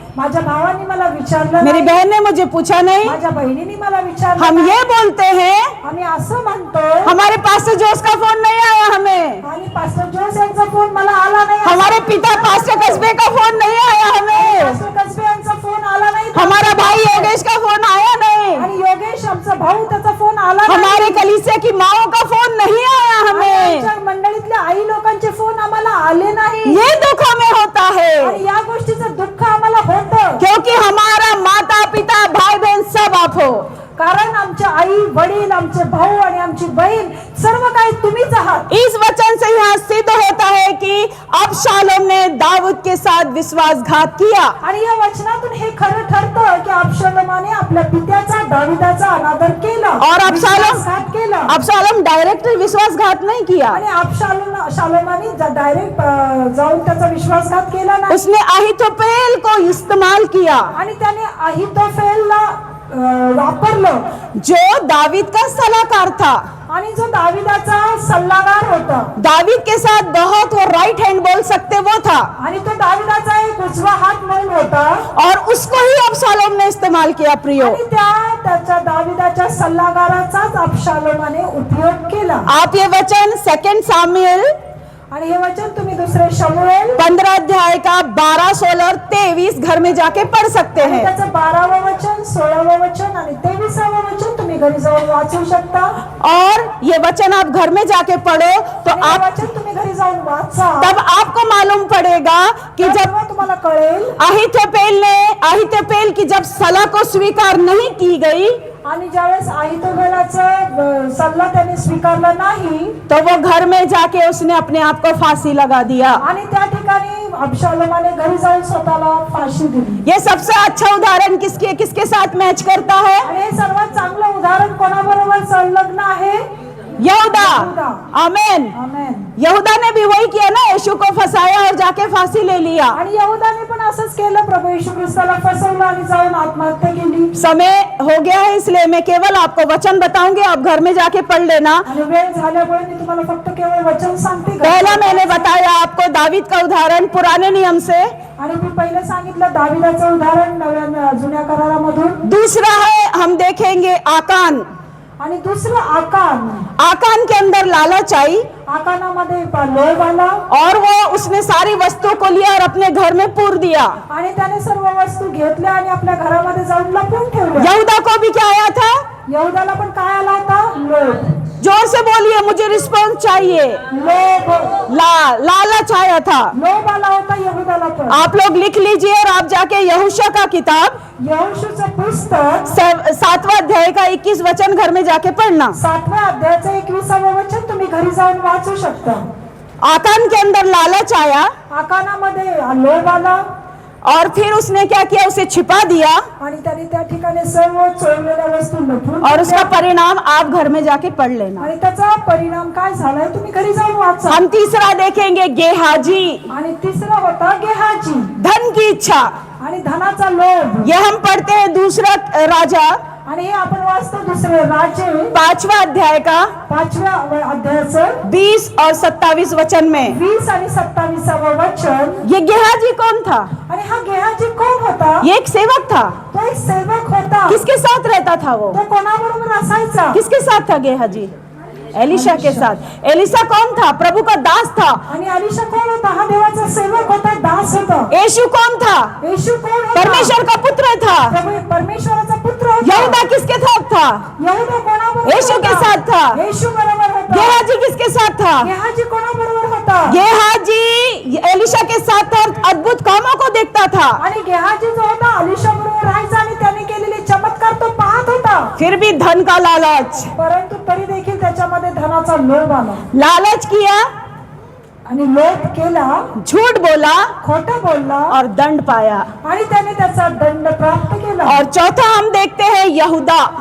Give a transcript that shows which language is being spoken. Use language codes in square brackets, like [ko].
[mr] माझ्या भावाने मला विचारलं [hi] मेरी [mr] नाही, [hi] बहन ने मुझे पूछा नहीं. [mr] माझ्या बहिणीने मला विचारलं [hi] हम [mr] नाही. [hi] ये बोलते हैं, [mr] आम्ही असं म्हणतो, [hi] हमारे पास्टर जोस का फोन नहीं आया हमें, [mr] आणि पास्टर जोस यांचा फोन मला आला नाही, [hi] हमारे पिता पास्टर कस्बे का फोन नहीं आया हमें, [mr] पास्टर कसबे यांचा फोन आला नाही, [hi] हमारा भाई योगेश का फोन आया नहीं, [mr] आणि योगेश आमचा भाऊ त्याचा फोन आला नाही, [hi] हमारे कलीसिया की माओ का फोन नहीं आया [mr] आणि [hi] हमें. [mr] आमच्या मंडळीतल्या आई लोकांचे फोन आम्हाला आले नाही. [hi] ये दुख हमें होता है, [mr] आणि या गोष्टीचं दुःख आम्हाला होतं, [hi] क्योंकि हमारा माता पिता भाई बहन सब आप हो. [mr] कारण आमच्या आई वडील, आमचे भाऊ आणि आमची बहीण सर्व काही तुम्हीच आहात. [hi] इस वचन से यहाँ सिद्ध होता है कि अबशालोम ने दाऊद के साथ विश्वासघात किया. [mr] आणि या वचनातून हे खरं ठरतं की अबशालोमाने आपल्या पित्याचा दाविदाचा अनादर केला [hi] और [mr] विश्वासघात केला. [hi] अबशालोम डायरेक्ट विश्वासघात नहीं किया. [mr] आणि अबशालोमाने डायरेक्ट जाऊन त्याचा विश्वासघात केला नाही. [hi] उसने अहीतोपेल को इस्तेमाल किया, [mr] आणि त्याने अहीतोफेलला वापरलं, [hi] जो दावीद का सलाहकार था. [mr] आणि जो दाविदाचा सल्लागार होता, [hi] दावीद के साथ बहुत वो राइट हैंड बोल सकते वो था, [mr] आणि तो दाविदाचा एक उजवा हात म्हणून होता, [hi] और उसको ही अबशालोम ने इस्तेमाल किया प्रियो. [mr] आणि त्याच्या दाविदाच्या सल्लागाराचाच अबशालोमाने उपयोग केला. [hi] आप ये वचन 2 सामुएल [mr] आणि हे वचन तुम्ही दुसरे शमूएल [hi] 15 अध्याय का 12, 16 और 23 घर में जाके पढ़ सकते [mr] आणि [hi] हैं। [mr] त्याचं 12वं वचन, 16वं वचन आणि 23वं वचन तुम्ही घरी जाऊन वाचू शकता। [hi] और ये वचन आप घर में जाके पढ़ो तो [mr] आणि हे [hi] आप [mr] वचन तुम्ही घरी जाऊन वाचा, [hi] तब आपको मालूम पड़ेगा कि जब [mr] तेव्हा तुम्हाला कळेल। [hi] अहितोपेल की जब सलाह को स्वीकार नहीं की गई [mr] आणि ज्यावेळेस अहितोफेलाचा सल्ला त्याने स्वीकारला नाही, [hi] तो वो घर में जाके उसने अपने आप को फांसी लगा दिया। [mr] आणि त्या ठिकाणी अबशालोमाने घरी जाऊन स्वतःला फाशी दिली। [hi] ये सबसे अच्छा उदाहरण किसके साथ मैच करता है? [mr] आणि हे सर्वात चांगलं उदाहरण कोणाबरोबर संलग्न आहे? यहूदा। यहूदा। आमेन। आमेन। [hi] यहूदा ने भी वही किया ना, यीशु को फंसाया और जाके फांसी ले लिया। [mr] आणि यहूदाने पण असंच केलं, प्रभू येशू ख्रिस्ताला फसवलं आणि जाऊन आत्महत्या केली। [hi] समय हो गया है इसलिए मैं केवल आपको वचन बताऊंगी, आप घर में जाके पढ़ लेना। [mr] आणि वेळ झाल्यामुळे मी तुम्हाला फक्त केवळ वचन सांगते। [hi] पहला मैंने बताया आपको दावीद का उदाहरण पुराने नियम से, [mr] आणि मी पहिले सांगितलं दाविदाचं उदाहरण नव्या जुन्या करारामधून। [hi] दूसरा है हम देखेंगे आकान। [mr] आणि दुसरं आकान। [hi] आकान के अंदर लालच आई [mr] आकानामध्ये लोभ आला [hi] और वो उसने सारी वस्तु को लिया और अपने घर में पूर दिया। [mr] आणि त्याने सर्व वस्तू घेतल्या आणि आपल्या घरामध्ये जाऊन लपवून ठेवल्या। [hi] यहूदा को भी क्या आया था? [mr] यहूदाला पण काय आला होता? लोभ। [hi] जोर से बोलिए, मुझे रिस्पॉन्स चाहिए। [mr] लोभ, [hi] लालच आया था। [mr] लोभ आला होता यहूदाला पण। [hi] आप लोग लिख लीजिए और आप जाके यहोशू का किताब [mr] यहोशूचं पुस्तक [hi] 7वां अध्याय का 21 वचन घर में जाके पढ़ना। [mr] 7व्या अध्यायाचं 21वं वचन तुम्ही घरी जाऊन वाचू शकता। [hi] आकान के अंदर लालच आया [mr] आकानामध्ये लोभ आला [hi] और फिर उसने क्या किया? उसे छिपा दिया [mr] आणि त्याने त्या ठिकाणी सर्व चोरलेल्या वस्तू लपवून [hi] और उसका [mr] ठेवल्या। [hi] परिणाम आप घर में जाके पढ़ लेना। [mr] आणि त्याचा परिणाम काय झालाय तुम्ही घरी जाऊन वाचा। [hi] हम तीसरा देखेंगे गेहाजी, [mr] आणि तिसरा होता गेहाजी, [hi] धन की इच्छा। [mr] आणि धनाचा लोभ। [hi] ये हम पढ़ते हैं दूसरा राजा [mr] आणि हे आपण वाचतो दुसरे राजे [hi] 5वां अध्याय का [mr] 5व्या अध्यायाचं [hi] 20 और 27 वचन में। [mr] 20 आणि 27वं वचन। [hi] ये गेहाजी कौन था? [mr] आणि हा गेहाजी कोण होता? [hi] ये एक सेवक था। [mr] तो एक सेवक होता। [hi] किसके साथ रहता था वो? [mr] तो कोणाबरोबर असायचा? [hi] किसके साथ था गेहाजी? एलिशा के साथ। एलिशा कौन था? प्रभु का दास था। [mr] आणि अलिशा कोण होता? हा देवाचा सेवक होता, दास होता। [hi] यीशु कौन था? [mr] येशू कोण होता? [hi] परमेश्वर का पुत्र था। [mr] परमेश्वराचा पुत्र होता। [hi] यहूदा किसके साथ था? [mr] यहूदा कोणाबरोबर? [hi] येशू के साथ था। [mr] येशू बरोबर होता। [hi] गेहाजी किसके साथ था? [mr] गेहाजी कोणाबरोबर होता? [hi] गेहाजी एलिशा के साथ था और अद्भुत कामों को देखता था। [mr] आणि गेहाजी जो होता अलिशा बरोबर राहायचा आणि त्याने केलेले चमत्कार तो पाहत होता। [hi] फिर भी धन का लालच, [mr] परंतु तरी देखील त्याच्यामध्ये धनाचा लोभ आला [hi] लालच किया, [mr] आणि लोभ केला, [hi] झूठ बोला [mr] खोटं बोलला [hi] और दंड पाया। [mr] आणि त्याने त्याचा दंड प्राप्त केला। [hi] और चौथा हम देखते हैं यहूदा,